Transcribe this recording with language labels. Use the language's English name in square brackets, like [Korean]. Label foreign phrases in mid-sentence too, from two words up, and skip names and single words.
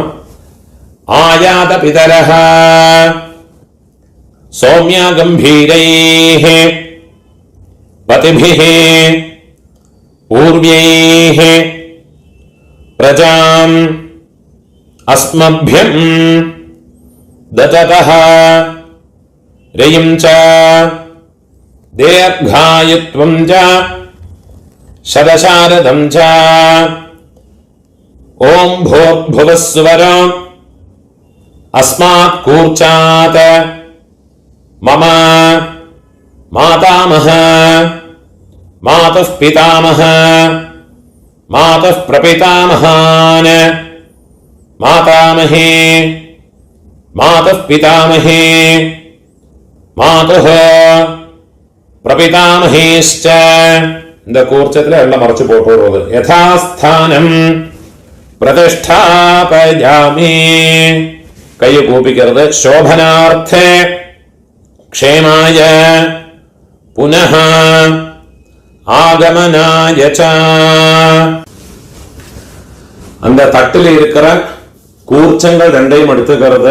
[Sanskrit] आयात पितरः सोम्या गम्भीरैः पथिभिः पूर्व्यैः प्रजाम् अस्मभ्यं ददतः रयिं च दीर्घायुत्वं च शतशारदं च ओम भूर्भुवस्सुवर अस्मात् कूर्चात् मम मातामह मातुः पितामह मातुः प्रपितामहान् मातामहे मातुः पितामहे मातुः प्रपितामहेश्च [Tamil] இந்த கூர்ச்சத்துல எல்லாம் மறைச்சு போட்டுறது யதாஸ்தானம் பிரதிஷ்டாபயாமி கையை கூப்பிக்கிறது [Sanskrit] शोभनार्थे क्षेमाय पुनः आगमनाय च [Tamil] அந்த தட்டில் இருக்கிற கூர்ச்சங்கள் ரெண்டையும் எடுத்துக்கிறது